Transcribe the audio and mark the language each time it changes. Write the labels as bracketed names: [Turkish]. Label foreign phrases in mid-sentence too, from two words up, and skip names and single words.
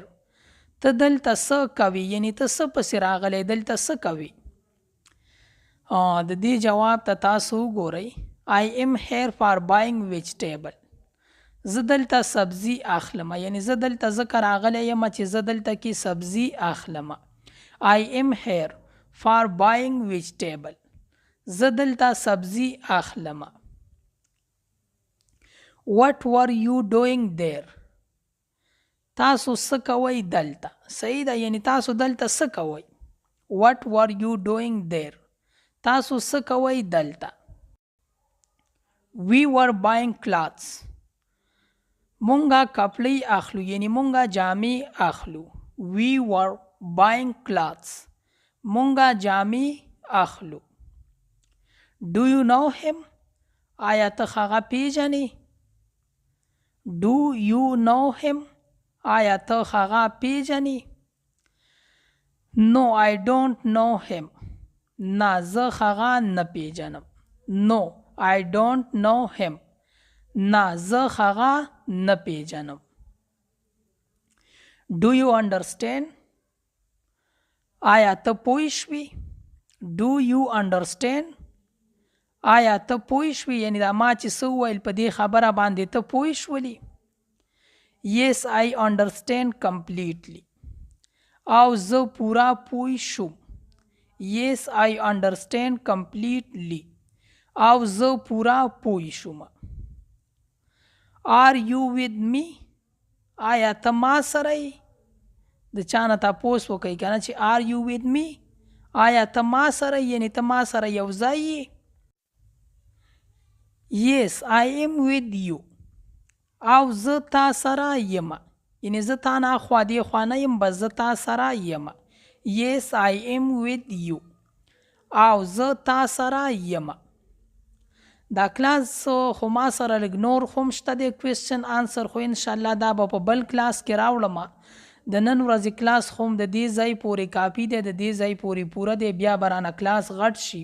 [Pashto] ته دلته څه کوې؟ یعنی ته څه پسې راغلی، دلته څه کوې؟ د دې جواب ته تاسو وګورئ. [English] I am here for buying vegetable. [Pashto] زه دلته سبزي اخلم. یعنی زه دلته ځکه راغلی یم چې زه دلته کې سبزي اخلم. [English] I am here for buying vegetable. [Pashto] زه دلته سبزي اخلم. [English] What were you doing there? [Pashto] تاسو څه کوئ دلته؟ صحیح ده. یعنی تاسو دلته څه کوئ؟ [English] What were you doing there? [Pashto] تاسو څه کوئ دلته؟ [English] We were buying clothes. [Pashto] مونږه کپړې اخلو. یعنی مونږه جامې اخلو. [English] We were buying clothes. [Pashto] مونږه جامې اخلو. [English] Do you know him? [Pashto] آیا ته هغه پیژنې؟ [English] Do you know him? [Pashto] آیا ته هغه پیژنې؟ [English] No, I don't know him. [Pashto] نه زه هغه نه پیژنم. [English] No, I don't know him. [Pashto] نه زه هغه نه پیژنم. [English] Do you understand? [Pashto] آیا ته پوه شوې؟ [English] Do you understand? [Pashto] آیا ته پوه شوې؟ یعنی دا ما چې څه وویل په دې خبره باندې ته پوه شولې؟ [English] Yes, I understand completely. [Pashto] او زه پورا پوه شوم. [English] Yes, I understand completely. [Pashto] او زه پورا پوه شوم. [English] Are you with me? [Pashto] آیا ته ما سره یې؟ د چا نه تپوس وکئ که نه چې [English] Are you with me? [Pashto] آیا ته ما سره یعنی ته ما سره یو ځای یې؟ [English] Yes, I am with you. [Pashto] او زه تا سره یم. یعنی زه تا نه خوا دې خوا نه یم، بس زه تا سره یم. [English] Yes, I am with you. [Pashto] او زه تا سره یم. دا کلاس خو ما سره لږ نور خو هم شته دی [English] question answer, [Pashto] خو انشاءالله دا به په بل کلاس کې راوړم. د نن ورځې کلاس خو هم د دې ځای پورې کافي دی، د دې ځای پورې پوره دی. بیا به رانه کلاس غټ شي.